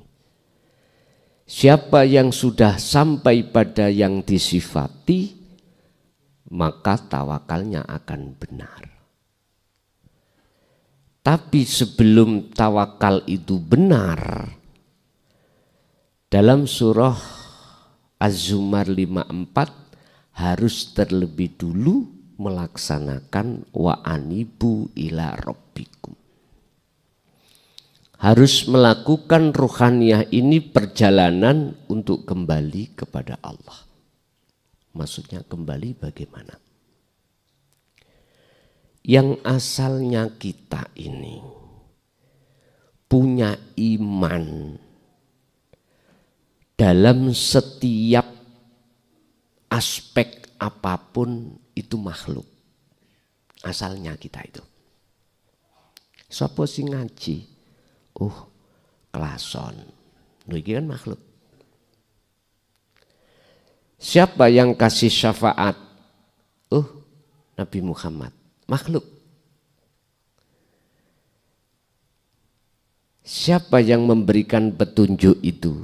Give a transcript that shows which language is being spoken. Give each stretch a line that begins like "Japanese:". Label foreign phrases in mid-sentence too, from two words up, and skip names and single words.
Indonesian: Siapa yang sudah sampai pada yang disifati, maka tawakalnya akan benar. Tapi sebelum tawakal itu benar, dalam surah Az-Zumar 54 harus terlebih dulu melaksanakan
Arabic: وأنيبوا إلى ربكم.
Indonesian: Harus melakukan ruhaniyah ini perjalanan untuk kembali kepada Allah. Maksudnya kembali bagaimana? Yang asalnya kita ini punya iman dalam setiap aspek apapun itu makhluk. Asalnya kita itu.
Javanese: Sopo sing ngaji? Kelason. Iki kan makhluk.
Indonesian: Siapa yang kasih syafaat? Nabi Muhammad. Makhluk. Siapa yang memberikan petunjuk itu?